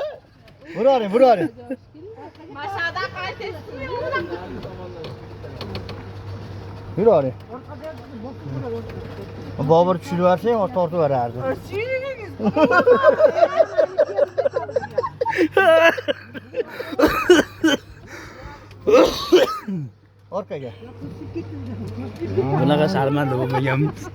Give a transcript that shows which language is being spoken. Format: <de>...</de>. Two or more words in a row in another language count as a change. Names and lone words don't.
<tr>Vur oraya, vur oraya. Aşağıdan kalitesi. Yürü oraya.</tr> <uz>Babur tushirversa ham tortaverardi. Orqaga. Bunaqa sharmanda bo'lmaganmiz.</uz>